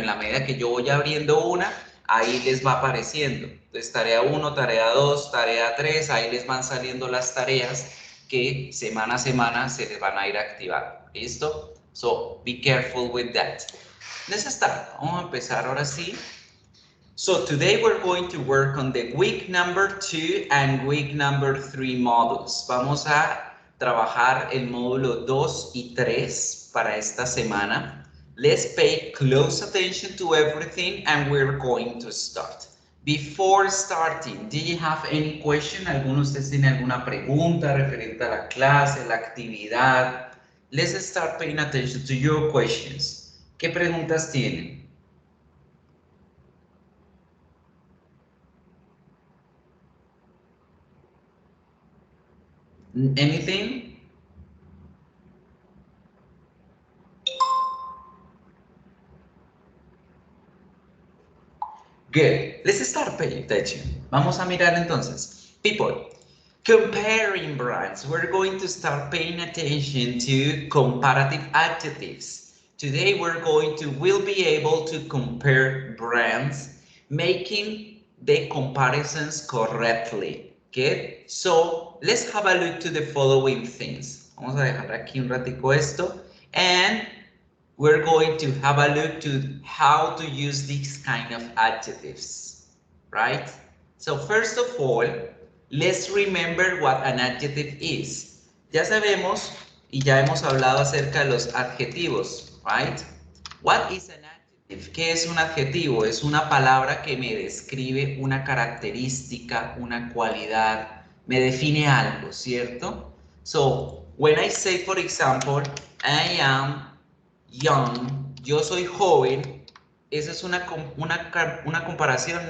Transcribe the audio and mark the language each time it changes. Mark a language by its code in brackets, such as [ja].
[es] En la medida que yo voy abriendo una, ahí les va apareciendo. Entonces, tarea 1, tarea 2, tarea 3, ahí les van saliendo las tareas que semana a semana se les van a ir activando. ¿Listo? [en] So, be careful with that. Let's start. [es] Vamos a empezar ahora sí. [en] So today we're going to work on the week number 2 and week number 3 modules. [es] Vamos a trabajar el módulo 2 y 3 para esta semana. [en] Let's pay close attention to everything and we're going to start. Before starting, do you have any question? [es] ¿Alguno de ustedes tiene alguna pregunta referente a la clase, la actividad? [en] Let's start paying attention to your questions. [es] ¿Qué preguntas tienen? [en] Anything? Good. Let's start paying attention. [es] Vamos a mirar entonces. [en] People, comparing brands. We're going to start paying attention to comparative adjectives. Today we'll be able to compare brands, making the comparisons correctly. Good. So let's have a look to the following things. [es] Vamos a dejar aquí un ratico esto. [en] And we're going to have a look to how to use these kind of adjectives, right? So first of all, let's remember what an adjective is. [es] Ya sabemos y ya hemos hablado acerca de los adjetivos, right? [en] What is an adjective? [es] ¿Qué es un adjetivo? Es una palabra que me describe una característica, una cualidad, me define algo, ¿cierto? [en] So, when I say, for example, I am young, [es] yo soy joven, ¿eso es una comparación?